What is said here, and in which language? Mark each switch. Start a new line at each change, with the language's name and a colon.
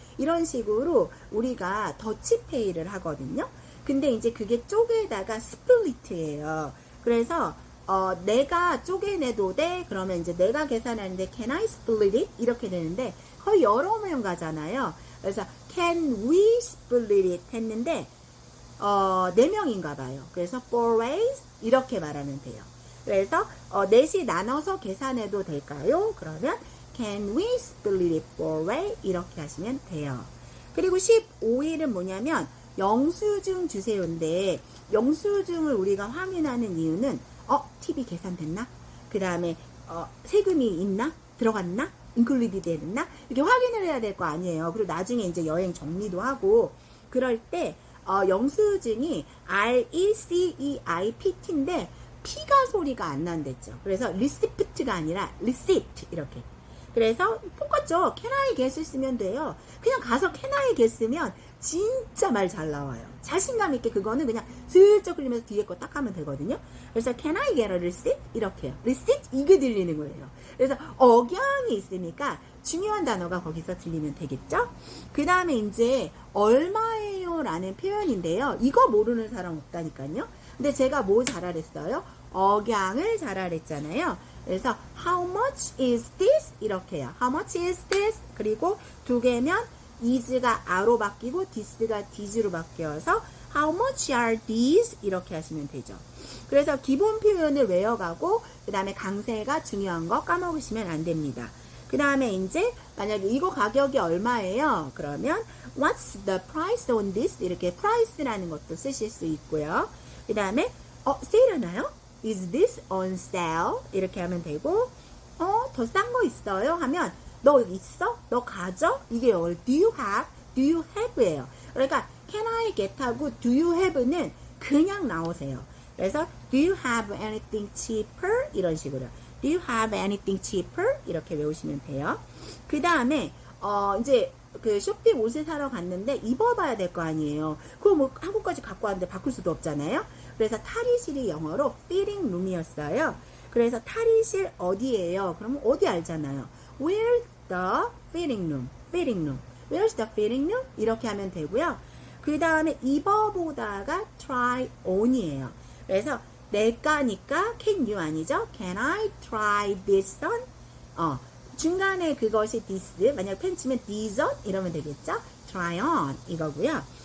Korean: 이런 식으로 우리가 더치페이를 하거든요. 근데 이제 그게 쪼개다가 스플리트예요. 그래서, 내가 쪼개내도 돼? 그러면 이제 내가 계산하는데,
English: can I split it?
Korean: 이렇게 되는데, 거의 여러 명 가잖아요.
English: 그래서, can we split it?
Korean: 했는데, 4명인가 봐요.
English: 그래서, four ways?
Korean: 이렇게 말하면 돼요. 그래서, 넷이 나눠서 계산해도 될까요?
English: 그러면, can we split it four way?
Korean: 이렇게 하시면 돼요. 그리고 15일은 뭐냐면, 영수증 주세요인데, 영수증을 우리가 확인하는 이유는, TV 계산됐나? 그 다음에, 세금이 있나? 들어갔나? 인클루디드 됐나? 이렇게 확인을 해야 될 거 아니에요. 그리고 나중에 이제 여행 정리도 하고, 그럴 때, 영수증이 RECEIPT인데, P가 소리가 안 난댔죠. 그래서 리시프트가 아니라 리시트 이렇게. 그래서 똑같죠.
English: can I get 쓰면 돼요.
Korean: 그냥 가서
English: can I get
Korean: 쓰면 진짜 말 잘 나와요. 자신감 있게 그거는 그냥 슬쩍 흘리면서 뒤에 거 딱 하면 되거든요.
English: 그래서 can I get a receipt?
Korean: 이렇게요. receipt 이게 들리는 거예요. 그래서 억양이 있으니까 중요한 단어가 거기서 들리면 되겠죠. 그 다음에 이제 얼마예요 라는 표현인데요. 이거 모르는 사람 없다니까요. 근데 제가 뭐 잘하랬어요? 억양을 잘하랬잖아요.
English: 그래서 how much is this?
Korean: 이렇게 해요.
English: how much is this?
Korean: 그리고 두 개면 is가 a로 바뀌고 this가 this로 바뀌어서
English: how much are these?
Korean: 이렇게 하시면 되죠. 그래서 기본 표현을 외워가고 그 다음에 강세가 중요한 거 까먹으시면 안 됩니다. 그 다음에 이제 만약에 이거 가격이 얼마예요?
English: 그러면 what's the price on this?
Korean: 이렇게 price라는 것도 쓰실 수 있고요. 그 다음에 세일하나요?
English: Is this on sale?
Korean: 이렇게 하면 되고 더 싼 거 있어요? 하면 너 있어? 너 가져?
English: 이게 do you have? do you have? 예요. 그러니까 can I get 하고 do you have는 그냥 나오세요. 그래서 do you have anything cheaper?
Korean: 이런 식으로
English: do you have anything cheaper?
Korean: 이렇게 외우시면 돼요. 그 다음에 이제 그 쇼핑 옷을 사러 갔는데 입어봐야 될 거 아니에요. 그거 뭐 한국까지 갖고 왔는데 바꿀 수도 없잖아요. 그래서 탈의실이 영어로 fitting room이었어요. 그래서 탈의실 어디예요? 그러면 어디 알잖아요.
English: Where's the fitting room? fitting room. Where's the fitting room?
Korean: 이렇게 하면 되고요. 그 다음에 입어보다가 try on이에요. 그래서 내가니까 can you 아니죠?
English: Can I try this on?
Korean: 중간에 그것이 this, 만약 팬츠면 this on 이러면 되겠죠?
English: try on 이거고요.